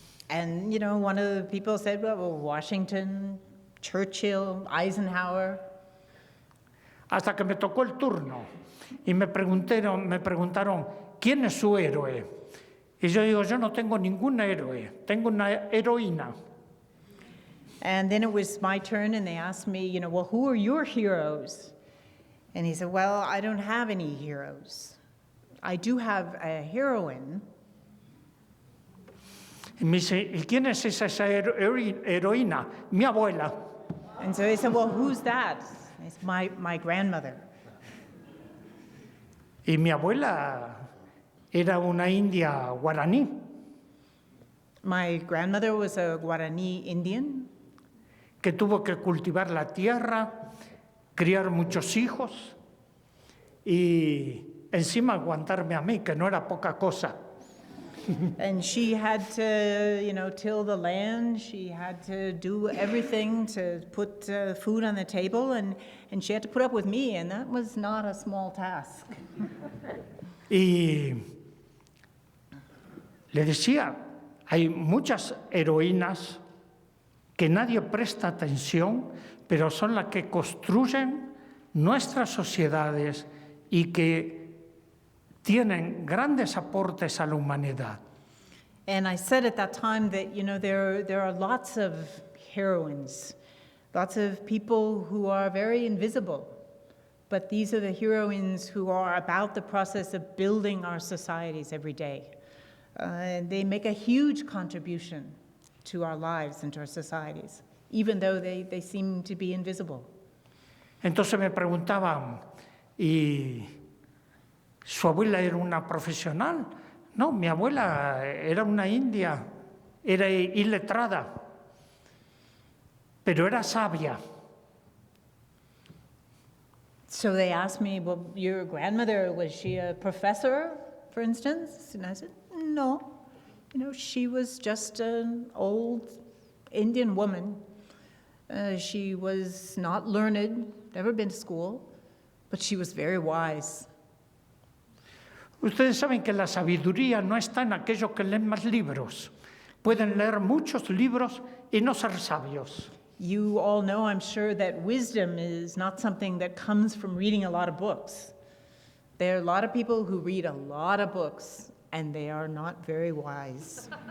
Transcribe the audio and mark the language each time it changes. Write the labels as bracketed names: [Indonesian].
[English] And, one of the people said, well, Washington, Churchill, Eisenhower. [Spanish] Hasta que me tocó el turno y me preguntaron, ¿quién es su héroe? Y yo digo, yo no tengo ningún héroe, tengo una heroína. [English] And then it was my turn and they asked me, well, who are your heroes? And he said, well, I don't have any heroes. I do have a heroine. [Spanish] Y me dice, ¿y quién es esa heroína? Mi abuela. [English] And so he said, well, who's that? It's my grandmother. [Spanish] Y mi abuela era una india guaraní. [English] My grandmother was a Guarani Indian. [Spanish] Que tuvo que cultivar la tierra, criar muchos hijos y encima aguantarme a mí, que no era poca cosa. [English] And she had to, till the land. She had to do everything to put food on the table, and she had to put up with me, and that was not a small task. [Spanish] Y le decía, hay muchas heroínas que nadie presta atención, pero son las que construyen nuestras sociedades y que tienen grandes aportes a la humanidad. [English] And I said at that time that, there are lots of heroines, lots of people who are very invisible, but these are the heroines who are about the process of building our societies every day. And they make a huge contribution to our lives and to our societies, even though they seem to be invisible. [Spanish] Entonces me preguntaban, ¿y su abuela era una profesional? No, mi abuela era una india, era iletrada, pero era sabia. [English] So they asked me, well, your grandmother, was she a professor, for instance? And I said, no. She was just an old Indian woman. She was not learned, never been to school, but she was very wise. [Spanish] Ustedes saben que la sabiduría no está en aquellos que leen más libros. Pueden leer muchos libros y no ser sabios. [English] You all know, I'm sure, that wisdom is not something that comes from reading a lot of books. There are a lot of people who read a lot of books, and they are not very wise.